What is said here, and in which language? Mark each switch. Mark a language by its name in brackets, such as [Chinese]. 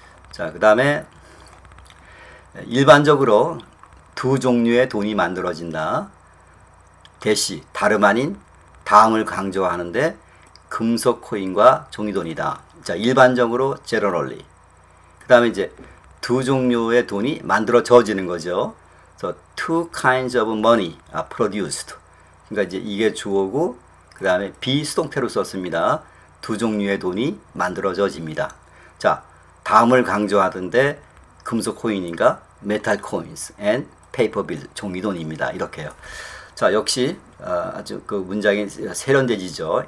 [Korean] 자, 그 다음에 일반적으로 두 종류의 돈이 만들어진다. 대시, 다름 아닌 다음을 강조하는데 금속 코인과 종이돈이다. 자, 일반적으로 generally. 그 다음에 이제 두 종류의 돈이 만들어져지는 거죠. [English] So, two kinds of money are produced. [Korean] 그러니까 이제 이게 주어고, 그 다음에 비수동태로 썼습니다. 두 종류의 돈이 만들어져집니다. 자, 다음을 강조하던데 금속 코인인가 [English] metal coins and paper bill, [Korean] 종이돈입니다. 이렇게요. 자, 역시 아주 그 문장이 세련되지죠.